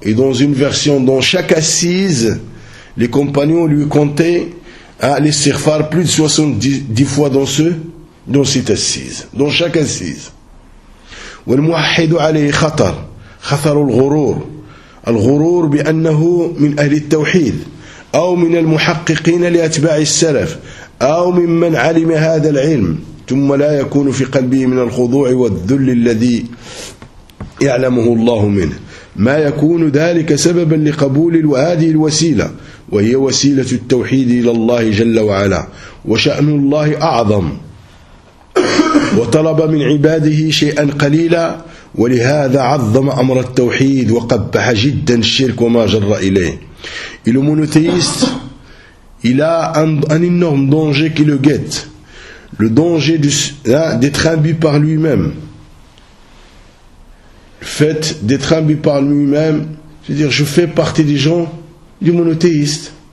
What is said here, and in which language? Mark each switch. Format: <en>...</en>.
<fr>Et dans une version, dans chaque assise, les compagnons lui comptaient l'istighfar plus de 70 fois dans cette assise. Dans chaque assise.</fr> <ar>Wa al-muwahhidu alayhi khatar, khatar al-ghurur. الغرور بأنه من أهل التوحيد أو من المحققين لأتباع السلف، أو ممن علم هذا العلم ثم لا يكون في قلبه من الخضوع والذل الذي يعلمه الله منه، ما يكون ذلك سببا لقبول هذه الوسيلة، وهي وسيلة التوحيد إلى الله جل وعلا، وشأن الله أعظم، وطلب من عباده شيئا قليلا، ولهذا عظم أمر التوحيد وقبح جدا الشرك وما جر إليه.</ar> <fr>Et le monothéiste, il a un énorme danger qui le guette. Le danger d'être imbu par lui-même. Le fait d'être imbu par lui-même, c'est-à-dire je fais partie des gens du monothéiste.</fr>